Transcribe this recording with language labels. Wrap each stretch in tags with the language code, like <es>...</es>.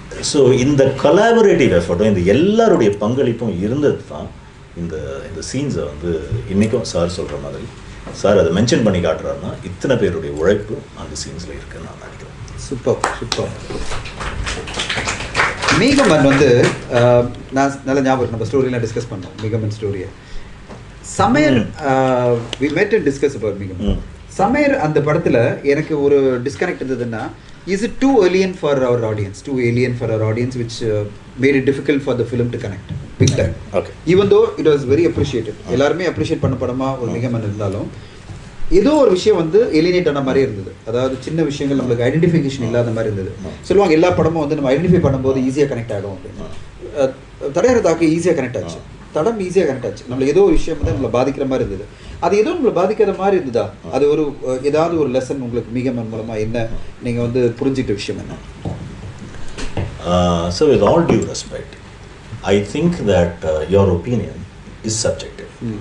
<ta>So இந்த collaborative எஃபர்ட்டும் இந்த எல்லாருடைய பங்களிப்பும் இருந்தது தான் இந்த சீன்ஸை வந்து இன்றைக்கும் சார் சொல்கிற மாதிரி சார் அதை மென்ஷன் பண்ணி காட்டுறாருன்னா இத்தனை பேருடைய உழைப்பு அந்த சீன்ஸில் இருக்குன்னு நான் நினைக்கிறேன். Super super. மீகமன் வந்து நான் நல்ல ஞாபகம், நம்ம ஸ்டோரியெலாம் டிஸ்கஸ் பண்ணோம் மீகமன் ஸ்டோரியை.</ta> <en>சமையல் வி மெட் and discuss about மீகமன்.</en> <ta>சமையல் அந்த படத்தில் எனக்கு ஒரு டிஸ்கனெக்ட் இருந்ததுன்னா,</ta> <en>is it too alien for our audience, which made it difficult for the film to connect big time. Okay. Even though it was very appreciated,</en> <ta>எல்லாருமே அப்ரிஷியேட் பண்ண படமா ஒரு மீகமன் இருந்தாலும் ஏதோ ஒரு விஷயம் வந்து எலினேட் ஆன மாதிரி இருந்தது. அதாவது சின்ன விஷயங்கள் நம்மளுக்கு ஐடென்டிஃபிகேஷன் இல்லாத மாதிரி இருந்தது. சொல்லுவாங்க எல்லா படமும் வந்து நம்ம ஐடென்டிஃபை பண்ணும்போது ஈஸியாக கனெக்ட் ஆகும் அப்படின்னு. தடையற தாக்கு ஈஸியாக கனெக்ட் ஆச்சு, தடம் ஈஸியாக கனெக்ட் ஆச்சு. நம்மளுக்கு ஏதோ ஒரு விஷயம் வந்து நம்மளை பாதிக்கிற மாதிரி இருந்தது. அது ஏதோ நம்மளை பாதிக்காத மாதிரி இருந்ததா? அது ஒரு ஏதாவது ஒரு லெசன் உங்களுக்கு மீகமன் மூலமாக என்ன நீங்கள் வந்து புரிஞ்சிட்ட விஷயம் என்ன?</ta> <en>So with all due respect, I think that your opinion is subjective.</en>